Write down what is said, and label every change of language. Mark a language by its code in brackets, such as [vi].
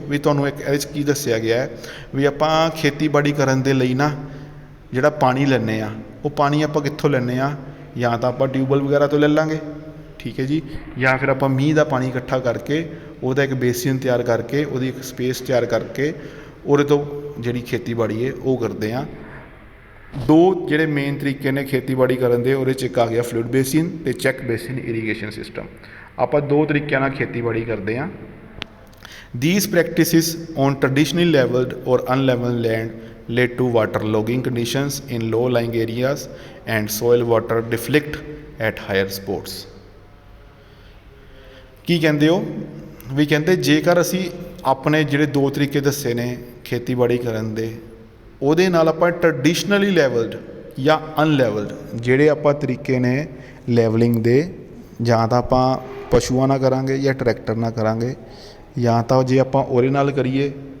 [pa] ਵੀ ਤੁਹਾਨੂੰ ਇੱਕ ਇਹਦੇ 'ਚ ਕੀ ਦੱਸਿਆ ਗਿਆ ਹੈ ਵੀ ਆਪਾਂ ਖੇਤੀਬਾੜੀ ਕਰਨ ਦੇ ਲਈ ਨਾ ਜਿਹੜਾ ਪਾਣੀ ਲੈਂਦੇ ਹਾਂ, ਉਹ ਪਾਣੀ ਆਪਾਂ ਕਿੱਥੋਂ ਲੈਂਦੇ ਹਾਂ, ਜਾਂ ਤਾਂ ਆਪਾਂ ਟਿਊਬਵੈੱਲ ਵਗੈਰਾ ਤੋਂ ਲੈ ਲਾਂਗੇ, ਠੀਕ ਹੈ ਜੀ, ਜਾਂ ਫਿਰ ਆਪਾਂ ਮੀਂਹ ਦਾ ਪਾਣੀ ਇਕੱਠਾ ਕਰਕੇ ਉਹਦਾ ਇੱਕ ਬੇਸਿਨ ਤਿਆਰ ਕਰਕੇ, ਉਹਦੀ ਇੱਕ ਸਪੇਸ ਤਿਆਰ ਕਰਕੇ ਉਹਦੇ ਤੋਂ ਜਿਹੜੀ ਖੇਤੀਬਾੜੀ ਹੈ ਉਹ ਕਰਦੇ ਹਾਂ। ਦੋ ਜਿਹੜੇ ਮੇਨ ਤਰੀਕੇ ਨੇ ਖੇਤੀਬਾੜੀ ਕਰਨ ਦੇ, ਉਹਦੇ 'ਚ ਇੱਕ ਆ ਗਿਆ ਫਲੂਇਡ ਬੇਸਿਨ ਅਤੇ ਚੈੱਕ ਬੇਸਿਨ ਇਰੀਗੇਸ਼ਨ ਸਿਸਟਮ। ਆਪਾਂ ਦੋ ਤਰੀਕਿਆਂ ਨਾਲ ਖੇਤੀਬਾੜੀ ਕਰਦੇ ਹਾਂ। [en] These practices on traditionally leveled or unleveled land led to waterlogging conditions in low-lying areas and soil water deflect at higher spots। [pa] ਕੀ ਕਹਿੰਦੇ ਹੋ ਵੀ ਕਹਿੰਦੇ ਜੇਕਰ ਅਸੀਂ ਆਪਣੇ ਜਿਹੜੇ ਦੋ ਤਰੀਕੇ ਦੱਸੇ ਨੇ ਖੇਤੀਬਾੜੀ ਕਰਨ ਦੇ, ਉਹਦੇ ਨਾਲ ਆਪਾਂ ਟਰਡੀਸ਼ਨਲੀ ਲੈਵਲਡ ਜਾਂ ਅਨਲੈਵਲਡ ਜਿਹੜੇ ਆਪਾਂ ਤਰੀਕੇ ਨੇ ਲੈਵਲਿੰਗ ਦੇ, ਜਾਂ ਤਾਂ ਆਪਾਂ ਪਸ਼ੂਆਂ ਨਾਲ ਕਰਾਂਗੇ ਜਾਂ ਟਰੈਕਟਰ ਨਾਲ ਕਰਾਂਗੇ, ਜਾਂ ਤਾਂ ਜੇ ਆਪਾਂ ਉਹਦੇ ਨਾਲ ਕਰੀਏ,